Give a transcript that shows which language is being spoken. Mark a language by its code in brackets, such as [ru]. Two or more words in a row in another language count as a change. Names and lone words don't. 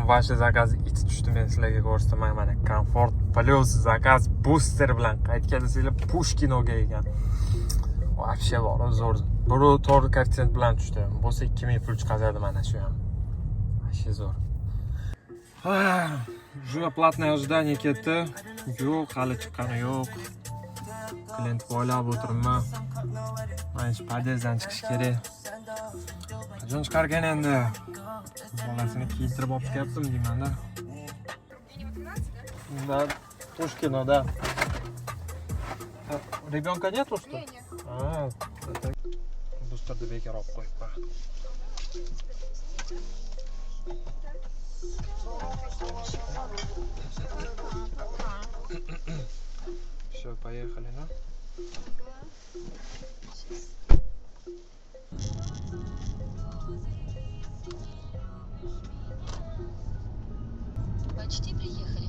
[uz] Вообще zakaz iti tushdi, men sizlarga ko'rsataman. Mana Comfort Plus zakaz booster bilan qaytgansizlar Pushkinoga ekan. Вообще bor, zo'r. Bir to'g'ri koeffitsient bilan tushdi. Bo'lsa 2000 pul chiqazadi mana shu ham. Вообще zo'r. Juda [ru] платное ожидание [uz] ketdi. Yo'q, hali chiqqani yo'q. Klient bo'ylab o'tiribman. Mana shu podyezddan chiqish kerak. Qachon chiqargan endi? Bolasini kiydirib olib keldim deyman-da. [ru] Да, Pushkino, да. Ребенка нет что? А, это бустерды [uz] bekor olib qo'yibman. [ru] Все, поехали, да? Почти приехали.